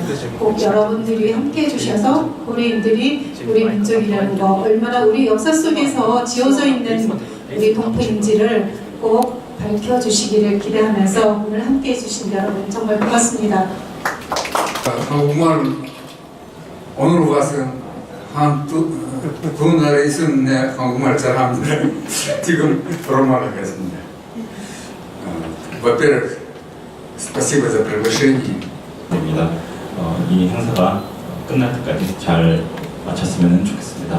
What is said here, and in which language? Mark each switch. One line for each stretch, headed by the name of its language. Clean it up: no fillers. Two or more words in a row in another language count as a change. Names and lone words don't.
Korean: 꼭 여러분들이 함께해 주셔서 고려인들이 우리 민족이라는 거, 얼마나 우리 역사 속에서 지어져 있는 우리 동포인지를 꼭 밝혀주시기를 기대하면서 오늘 함께해 주신 여러분 정말 고맙습니다. 한국말 오늘 와서 두 나라에 있었는데 한국말 잘합니다. 지금 불어말 하겠습니다.
Russian: Во-первых, спасибо за приглашение.
Korean: 이 행사가 끝날 때까지 잘 마쳤으면 좋겠습니다.